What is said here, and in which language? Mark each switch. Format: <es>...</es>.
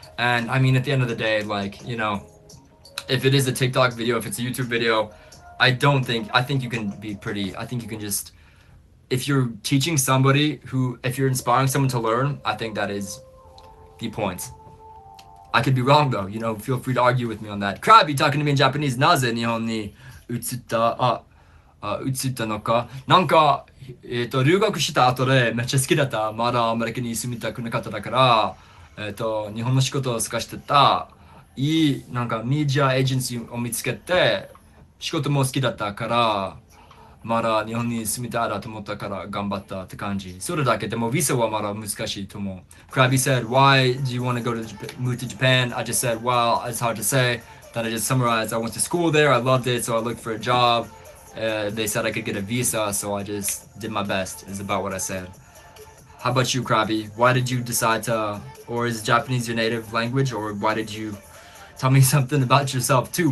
<en>And I mean, at the end of the day, like, you know, if it is a TikTok video, if it's a YouTube video, I think you can be pretty, I think you can just, if you're teaching somebody who, if you're inspiring someone to learn, I think that is the point. I could be wrong though, you know, feel free to argue with me on that. Krabby talking to me in Japanese.</en> <ja>なぜ日本に移ったのか。なんか、留学した後でめっちゃ好きだった。まだアメリカに住みたくなかっただから、日本の仕事を探してた。いい、なんかメディアエージェンシーを見つけて、仕事も好きだったから、まだ日本に住みたいなと思ったから頑張ったって感じ。それだけでもビザはまだ難しいと思う。</ja> <en>Krabby said, why do you want to go to move to Japan? I just said, well, it's hard to say. Then I just summarized, I went to school there, I loved it, so I looked for a job. They said I could get a visa, so I just did my best, is about what I said. How about you, Krabby? Why did you decide to, or is Japanese your native language, or why did you tell me something about yourself too?</en>